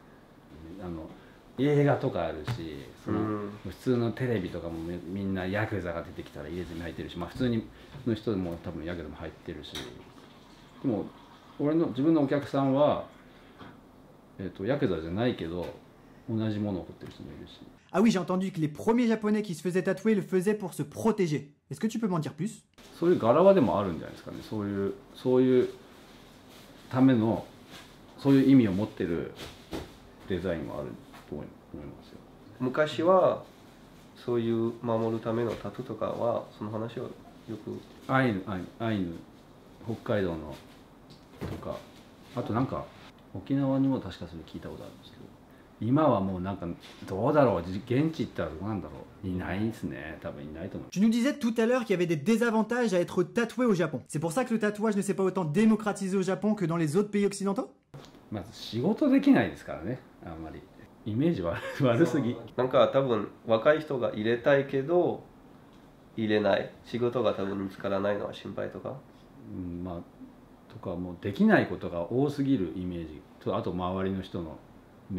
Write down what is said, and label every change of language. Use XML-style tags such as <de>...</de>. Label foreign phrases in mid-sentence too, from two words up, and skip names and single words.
<ja>映画とかあるし、普通のテレビとかもみんなヤクザが出てきたら入れ墨入ってるし、まあ、普通にの人でも多分ヤクザも入ってるし、でも自分のお客さんは、ヤクザじゃないけど同じものを彫ってる人もいるし。</ja> <fr>Ah oui, j'ai entendu que les premiers japonais qui se faisaient tatouer le faisaient pour se protéger. Est-ce que tu peux m'en dire plus?</fr> <ja>そういう柄はでもあるんじゃないですかね。そういうためのそういう意味を持ってるデザインはあると思いますよ。昔はそういう守るためのタトゥーとかはその話をよくアイヌ北海道のとか、あとなんか沖縄にも確かそれ聞いたことあるんですけど、今はもうなんかどうだろう、現地行ったらどうなんだろう、いないですね、多分いないと思う。</ja> <fr>Tu nous disais tout à l'heure qu'il y avait des désavantages à être tatoué au Japon. C'est pour ça que le tatouage ne s'est pas autant démocratisé au Japon que dans les autres pays occidentaux?</fr> <ja>まず仕事できないですからね、あんまりイメージ悪すぎ。なんか多分若い人が入れたいけど入れない、仕事が多分見つからないのは心配とか、まあとかもうできないことが多すぎるイメージと、あと周りの人の目。</ja>